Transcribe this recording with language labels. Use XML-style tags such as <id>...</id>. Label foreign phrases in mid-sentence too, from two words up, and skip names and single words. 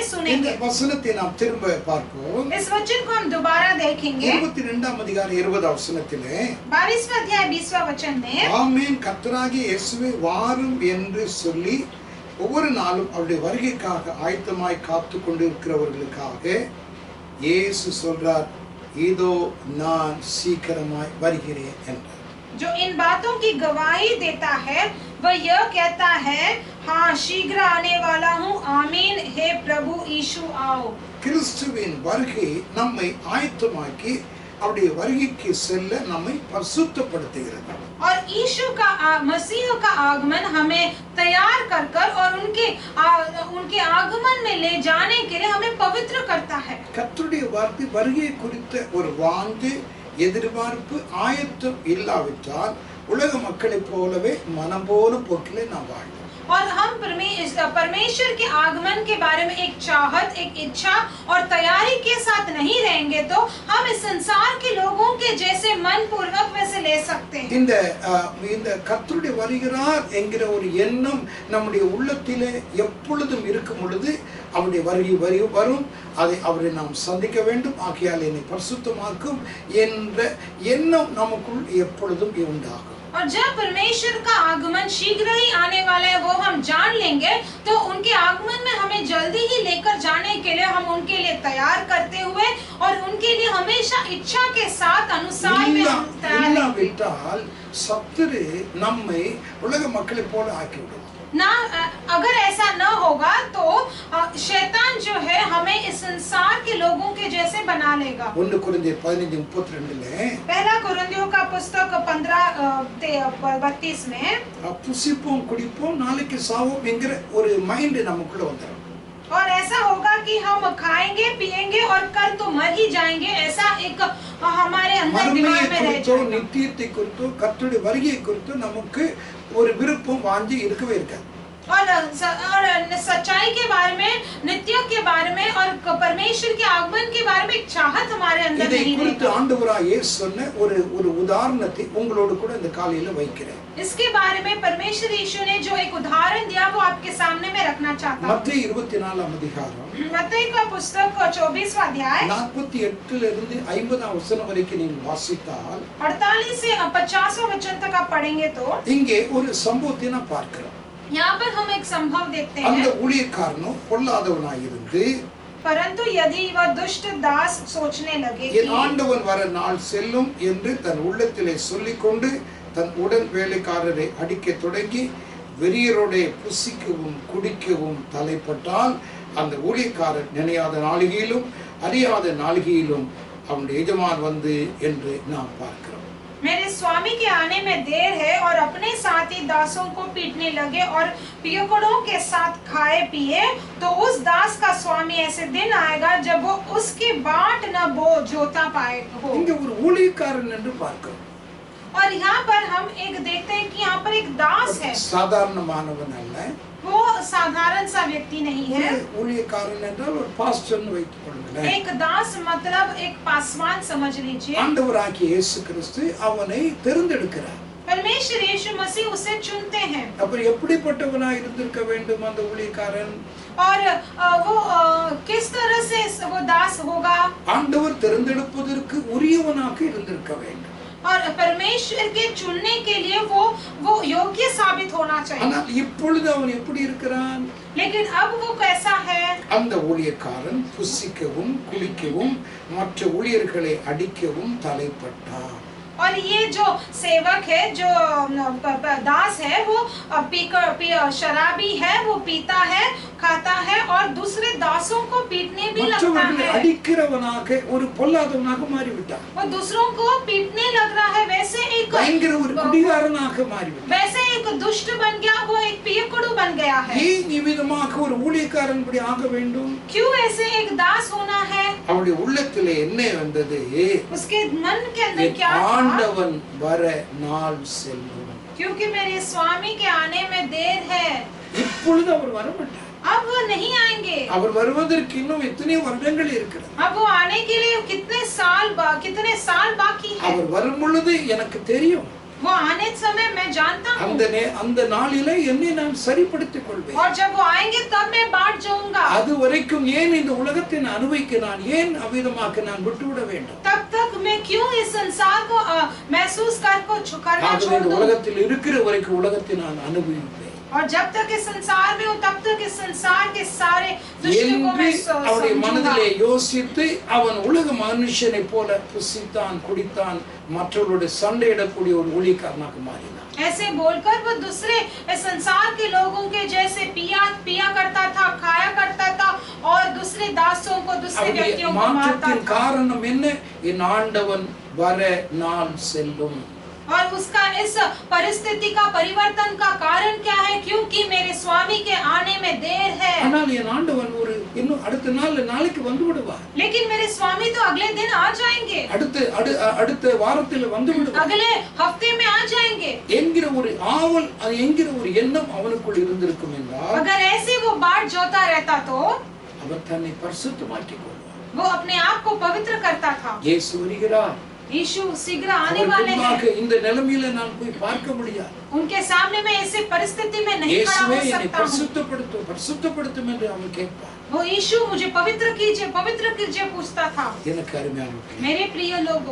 <ta>இந்த</ta> <hi>सुनेंगे।</hi> <ta>வசனத்தை நாம் திரும்ப பார்ப்போம்.</ta> <hi>इस वचन को हम दोबारा देखेंगे।</hi> <ta>22ஆம் அதிகாரம் 20ஆம் வசனத்திலே</ta> <hi>22वां अध्याय 20वां वचन में,</hi> <ta>ஆமென் கர்த்தராகிய இயேசுவே வாரும் என்று சொல்லி ஒவ்வொரு நாளும் அவருடைய வருகைக்காக ஆயத்தமாய் காத்து கொண்டிருக்கிறவர்களுக்காக இயேசு சொல்றார், இதோ நான் சீக்கிரமாய் வருகிறேன் என்றார்.</ta> <hi>जो इन बातों की गवाही देता है वह यह कहता है, हाँ शीघ्र आने वाला हूँ, आमीन, हे प्रभु यीशु आओ।</hi> <ta>கிறிஸ்துவின் வருகை நம்மை ஆயத்தமாக்கி அவருடைய வருகைக்கு செல்ல நம்மை பரிசுத்தப்படுத்துகிறது.</ta> <hi>और यीशु का मसीह का आगमन हमें तैयार कर कर और उनके आगमन में ले जाने के लिए हमें पवित्र करता है।</hi> <ta>கர்த்தருடைய வார்த்தை வருகை குறித்த ஒரு வாஞ்சை, எதிர்பார்ப்பு, ஆயத்தம் இல்லாவிட்டால் உலக மக்களைப் போலவே மனம் போன போக்கிலே நாம் வாழ்வோம்.</ta> <hi>और हम परमेश्वर के आगमन के बारे में एक चाहत, एक इच्छा और तैयारी के साथ नहीं रहेंगे तो हम इस संसार के लोगों के जैसे मन पूर्वक वैसे ले सकते हैं।</hi> <ta>இந்த கர்த்தருடைய வருகிறார் என்கிற ஒரு எண்ணம் நம்முடைய உள்ளத்திலே எப்பொழுதும் இருக்கும் பொழுது அவருடைய வருகை வரும், அதை அவரை நாம் சந்திக்க வேண்டும், ஆகையால் என்னை பரிசுத்தமாக்கும் என்ற எண்ணம் நமக்குள் எப்பொழுதும் உண்டாகும்.</ta> <hi>और जब परमेश्वर का आगमन शीघ्र ही आने वाला है वो हम जान लेंगे तो उनके आगमन में हमें जल्दी ही लेकर जाने के लिए हम उनके लिए तैयार करते हुए और उनके लिए हमेशा इच्छा के साथ अनुसार में हम तैयार</hi> <ta>இல்லாவிட்டால் சத்துரு நம்மை உலக மக்களைப் போல ஆக்கிவிடும்.</ta> <hi>ना अगर ऐसा न होगा तो शैतान जो है हमें इस संसार के लोगों के जैसे बना लेगा।</hi> <ta>1 கொரிந்தியர் 15:32</ta> <hi>पहला कुरिन्थियों का पुस्तक 15:32 में,</hi> <ta>புசிப்போம் குடிப்போம் நாளைக்கு சாவோம் என்கிற ஒரு மைண்ட் நமக்குள்ள வந்துடும்.</ta> <hi>और ऐसा होगा कि हम खाएंगे पिएंगे और कल तो मर ही जाएंगे, ऐसा एक हमारे अंदर दिमाग में रह जाएगा।</hi> <ta>நித்தியத்தை குறித்தோ கர்த்தருடைய வருகையை குறித்தோ நமக்கு ஒரு விருப்பம் வாஞ்சி இருக்கவே இருக்காது.</ta> <hi>और सच्चाई के बारे में, नित्य के बारे में और परमेश्वर के आगमन के बारे में एक चाहत हमारे अंदर नहीं रहेगा।</hi> <ta>குறித்து ஆண்டவராகிய இயேசு சொன்ன ஒரு உதாரணத்தை உங்களோடு கூட இந்த காலையில வைக்கிறேன்.</ta> <hi>इसके बारे में परमेश्वर यीशु ने जो एक उदाहरण दिया वो आपके सामने में रखना चाहता हूं।</hi> <ta>मत्ती 24ஆம் அதிகாரம்,</ta> <hi>मत्ती का पुस्तक 24वां अध्याय</hi> <ta>48 இருந்து 50ஆம் வசனம் வரைக்கும் நீங்கள் வாசித்தால்</ta> <hi>48 से 50वां वचन तक आप पढ़ेंगे तो</hi> <ta>இங்கே ஒரு சம்பவத்தை நாம் பார்க்கிறோம்.</ta> <hi>यहाँ पर हम एक संभव देखते</hi> <ta>அந்த</ta> <hi>हैं।</hi> <ta>ஊழியக்காரனோ பொல்லாதவனாயிருந்து,</ta> <hi>परंतु यदि वह दुष्ट दास सोचने लगे</hi> <ta>என் ஆண்டவன் வர நாள் செல்லும் என்று தன் உள்ளத்திலே சொல்லிக்கொண்டு தன் உடன் வேலைக்காரரை அடிக்க தொடங்கி வெறியரோட புசிக்கவும் குடிக்கவும் தலைப்பட்டால் அந்த ஊழியக்காரர் நினையாத நாளிகையிலும் அறியாத நாளிகையிலும் அவனுடைய எஜமான் வந்து என்று நாம் பார்க்கிறோம்.</ta> <hi>मेरे स्वामी के आने में देर है और अपने साथी दासों को पीटने लगे और पियकोड़ों के साथ खाए पिए, तो उस दास का स्वामी ऐसे दिन आएगा जब वो उसकी बाट न बो जोता पाए हो।</hi> <ta>இங்க ஒரு ஊழியக்காரன் என்று பார்க்கிறோம்.</ta> <hi>और यहाँ पर हम एक देखते हैं कि यहाँ पर एक दास है,</hi> <ta>சாதாரணமானவன் அல்ல,</ta> <hi>वो साधारण सा व्यक्ति नहीं है।</hi> <ta>ஊழியக்காரன் என்றால் ஒரு பாஸ்டர்னு வைத்துக் கொள்ளுங்களேன்.</ta> <hi>एक दास मतलब एक पासवान समझ लीजिए।</hi> <ta>ஆண்டவராகிய இயேசு கிறிஸ்து அவனை தெரிந்தெடுக்கிறார்.</ta> <hi>परमेश्वर यीशु मसीह उसे चुनते हैं।</hi> <ta>அப்புறம் எப்படிப்பட்டவனா இருந்திருக்க வேண்டும் அந்த ஊழியக்காரன்?</ta> <hi>और वो किस तरह से वो दास होगा?</hi> <ta>ஆண்டவர் தெரிந்தெடுப்பதற்கு உரியவனாக இருந்திருக்க வேண்டும்.</ta> <hi>और परमेश्वर के चुनने के लिए वो योग्य साबित होना चाहिए।</hi> <ta>ஆனால் இப்பொழுது அவன் எப்படி இருக்கிறான்?</ta> <hi>लेकिन अब वो कैसा है?</hi> <ta>அந்த ஊழியக்காரன் புசிக்கவும் குடிக்கவும் மற்ற ஊழியர்களை அடிக்கவும் தலைப்பட்டான்.</ta> <hi>और ये जो सेवक है, जो दास है, वो शराबी है, वो पीता है, खाता है और दूसरे दासों को पीटने भी लगता</hi> <ta>மற்றவர்களை</ta> <hi>है।</hi> <ta>அடிக்கிறவனாக ஒரு பொல்லாதவனாக மாறிவிட்டான்.</ta> <hi>वो दूसरों को पीटने लग रहा है, वैसे</hi> <ta>பயங்கர ஒரு குடிகாரனாக மாறிவிட்டான்.</ta> <hi>वैसे एक दुष्ट बन गया, वो एक पियकुड़ू बन गया है।</hi> <ta>ஏன் இவ்விதமாக ஒரு ஊழியக்காரன் இப்படி ஆக வேண்டும்?</ta> <hi>क्यों ऐसे एक दास होना है?</hi> <ta>அவருடைய உள்ளத்திலே என்ன வந்தது?</ta> <hi>उसके मन के अंदर क्या था?</hi> <ta>ஆண்டவன் வர நாள் செல்லும்.</ta> <hi>क्योंकि मेरे स्वामी के आने में देर है।</hi> <ta>இப்பொழுது அவர் வரமாட்டார்.</ta> <hi>अब वो नहीं आएंगे।</hi> <ta>அவர் வருவதற்கு இன்னும் எத்தனை வருடங்கள் இருக்கிறது.</ta> <hi>अब वो आने के लिए कितने साल बाकी है।</hi> <ta>அவர் வரும் பொழுது எனக்கு தெரியும்.</ta> <hi>वो आने समय मैं जानता हूँ।</hi> <ta>அந்த நாளிலே என்னை நான் சரிப்படுத்திக் கொள்வேன்.</ta> <hi>और जब वो आएंगे तब मैं बाट जाऊंगा।</hi> <ta>அது வரைக்கும் ஏன் இந்த உலகத்தை அனுபவிக்க நான் ஏன் அவிதமாக நான் விட்டுவிட வேண்டும்?</ta> <hi>तब तक मैं क्यों इस संसार को महसूस करना छोड़ दूं?</hi> <ta>உலகத்தில் இருக்கிற வரைக்கும் உலகத்தை நான் அனுபவிப்பேன்.</ta> <hi>और जब तक इस संसार में हूं तब तक इस संसार के सारे दृश्यों को मैं</hi> <ta>அவருடைய</ta> <hi>समझूंगा।</hi> <ta>மனதிலே யோசித்து அவன் உலக மனுஷனை போல புசித்தான் குடித்தான் மற்றவர்களுடைய சண்டையிடக்கூடிய ஒரு ஊழியக்காரனாக மாறினான்.</ta> <hi>ऐसे बोलकर वो दूसरे इस संसार के लोगों के जैसे पिया करता था, खाया करता था और दूसरे दासों को, दूसरे व्यक्तियों को मारता</hi> <ta>மாற்றத்தின்</ta> <hi>था।</hi> <ta>காரணம் என்ன? என் ஆண்டவன் வர நாள் செல்லும்.</ta> <hi>और उसका इस परिस्थिति का परिवर्तन का कारण क्या है? क्योंकि मेरे स्वामी के आने में देर है।</hi> <ta>ஆனால் என் ஆண்டவன் ஒரு இன்னும் அடுத்த நாளைக்கு வந்து விடுவார்.</ta> <hi>लेकिन मेरे स्वामी तो अगले दिन आ जाएंगे,</hi> <ta>அடுத்த வாரத்தில் வந்து விடுவார்,</ta> <hi>अगले हफ्ते में आ जाएंगे</hi> <ta>என்கிற ஒரு ஆவல் என்கிற ஒரு எண்ணம் அவனுக்குள் இருந்திருக்கும் என்றால்</ta> <hi>अगर ऐसे वो बाट जोता रहता तो</hi> <ta>அவர் தன்னை பரிசுத்தமாக்கிக் கொள்வார்.</ta> <hi>वो अपने आप को पवित्र करता था।</hi> <ta>இயேசு வருகிறார்.</ta> <hi>यीशु शीघ्र आने वाले हैं।</hi> <ta>இந்த நிலைமையில நான் போய் பார்க்க முடியாது.</ta> <hi>उनके सामने मैं ऐसे परिस्थिति में नहीं खड़ा हो सकता हूँ।</hi> <ta>பரிசுத்தப்படுத்தும் என்று அவன் கேட்பார்.</ta> <hi>वो यीशु मुझे पवित्र कीजिए पूछता था।</hi> <ta>எனக்கு அருமையானவர்களே,</ta> <hi>मेरे प्रिय लोगों,</hi>